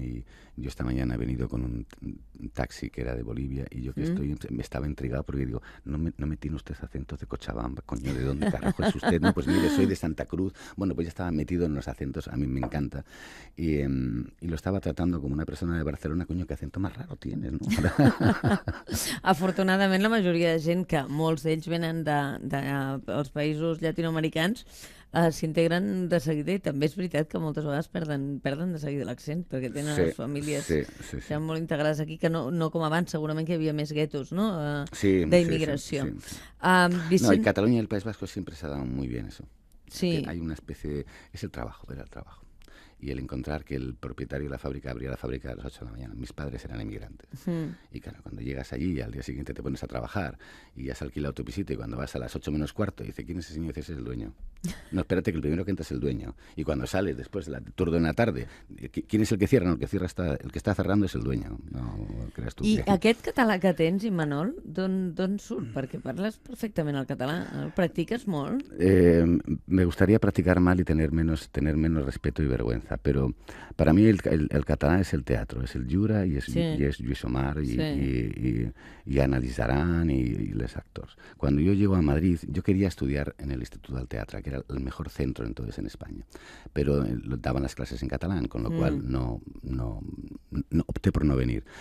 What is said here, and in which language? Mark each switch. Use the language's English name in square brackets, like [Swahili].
[Spanish] Y yo esta mañana he venido con un taxi que era de Bolivia y yo que me estaba intrigado porque digo, no me tiene usted acentos de Cochabamba, coño, ¿de dónde carajo es usted? No, pues mire, soy de Santa Cruz. Bueno, pues ya estaba metido en los acentos, a mí me encanta. Y lo estaba tratando como una persona de Barcelona, coño, qué acento más raro tienes, ¿no? [Catalan] Afortunadament, la majoria de gent, que molts d'ells venen dels països llatinoamericans, s'integren de seguida, i també és veritat que moltes vegades perden de seguida l'accent, perquè tenen les famílies ja molt integrades aquí, que no com abans, segurament que hi havia més guetos, ¿no? D'immigració. [Spanish] No, en Cataluña y el País Vasco siempre se ha dado muy bien eso. Sí. Hay una especie de... Es el trabajo, era el trabajo. y el encontrar que el propietario de la fábrica abría la fábrica a las 8 de la mañana. Mis padres eran emigrantes. Y claro, cuando llegas allí y al día siguiente te pones a trabajar y ya has alquilado tu pisito y cuando vas a las 8 menos cuarto dice, ¿quién es ese señor? Ese es el dueño. No, espérate, que el primero que entra es el dueño. Y cuando sales después del turno de la tarde, ¿quién és el que cierra? No, el que està cerrando és el dueño. No creas tu. [Catalan] I aquest català que tens, Imanol, d'on surt? Perquè parles perfectament el català. El practiques molt? [Spanish] Me gustaría practicar mal y tener menos respeto y vergüenza, pero para mí el catalán es el teatro, es el Jura y es Lluís Omar y Ana Lizaran y los actores. Cuando yo llego a Madrid, yo quería estudiar en el Instituto del Teatro, que era el mejor centro entonces en España, pero daban las clases en catalán, con lo cual no opté por no venir.